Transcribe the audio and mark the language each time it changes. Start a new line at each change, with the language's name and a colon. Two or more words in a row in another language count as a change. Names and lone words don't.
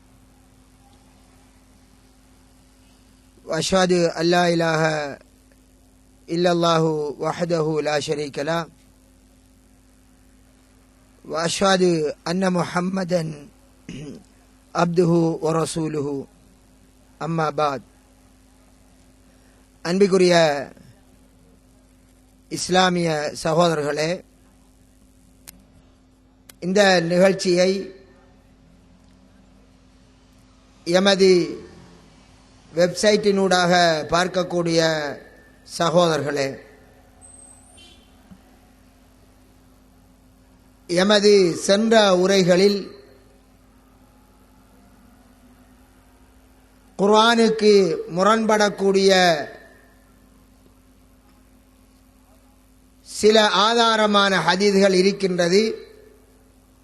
Arabic: وأشهد أن لا إله إلا الله وحده لا شريك له وأشهد أن محمدا عبده ورسوله أما بعد.
Tamil: அன்பிற்குரிய இஸ்லாமிய சகோதரர்களே, இந்த நிகழ்ச்சியை எமது வெப்சைட்டினூடாக பார்க்கக்கூடிய சகோதரர்களே, எமது சென்ற உரைகளில் குர்ஆனுக்கு முரண்படக்கூடிய சில ஆதாரமான ஹதீஸ்கள் இருக்கின்றது.